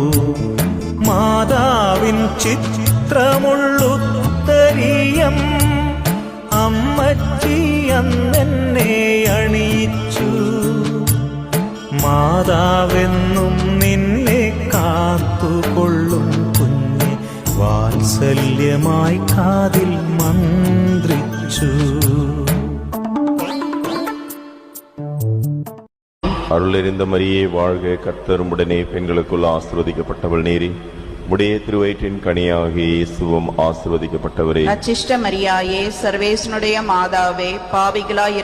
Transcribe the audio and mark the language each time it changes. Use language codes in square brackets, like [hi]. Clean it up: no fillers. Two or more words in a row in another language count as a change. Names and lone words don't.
[ml] മാതാവിൻ ചിത്രമുള്ളുത്തരീയം അമ്മച്ചി അന്നെന്നെ അണിയിച്ചു. മാതാവെന്നും നിന്നെ കാത്തുകൊള്ളും കുഞ്ഞെ വാത്സല്യമായി കാതിൽ മന്ത്രിച്ചു. [ta] அருளறிந்த மரியே வாழ்க, கர்த்தர் உடனே பெண்களுக்குள் ஆசீர்வதிக்கப்பட்டவள் நீரே. உடைய திருவயிற்றின் கனியாகிய இயேசுவும் ஆசீர்வதிக்கப்பட்டவரே. அச்சிஷ்ட மரியாயே, சர்வேசனுடைய மாதாவே, பாவிகளாய்